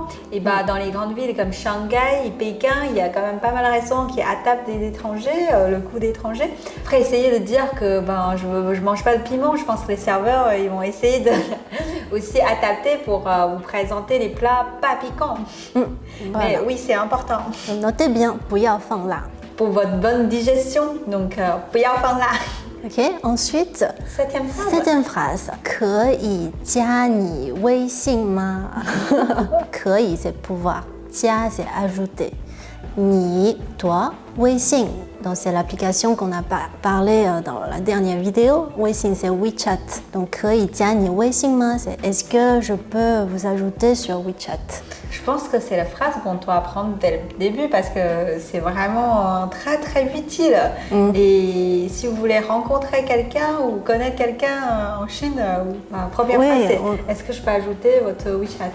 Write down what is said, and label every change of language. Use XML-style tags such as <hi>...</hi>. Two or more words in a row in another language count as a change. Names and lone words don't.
<fr>Et dans les grandes villes comme Shanghai et Pékin, il y a quand même pas mal de restaurants qui adaptent des étrangers, le goût d'étrangers. Après, essayez de dire que je mange pas de piment, je pense que les serveurs ils vont essayer de aussi adapter pour vous présenter les plats pas piquants. Voilà. Mais oui, c'est important. Notez bien,</fr> <zh>不要放辣.</zh> <fr>Pour votre bonne digestion, donc</fr> <zh>不要放辣.</zh> <fr>Ok, ensuite, septième phrase.</fr> <zh>可以加你微信吗？</zh> <fr>可以 c'est pouvoir, 加 c'est ajouter. 你 toi, 微信. Donc c'est l'application qu'on a parlé dans la dernière vidéo. 微信 c'est WeChat. Donc</fr> <zh>可以加你微信吗?</zh> <fr>C'est est-ce que je peux vous ajouter sur WeChat? Je pense que c'est la phrase qu'on doit apprendre dès le début parce que c'est vraiment très très utile. Et si vous voulez rencontrer quelqu'un ou connaître quelqu'un en Chine, la première phrase c'est est-ce que je peux ajouter votre WeChat?</fr>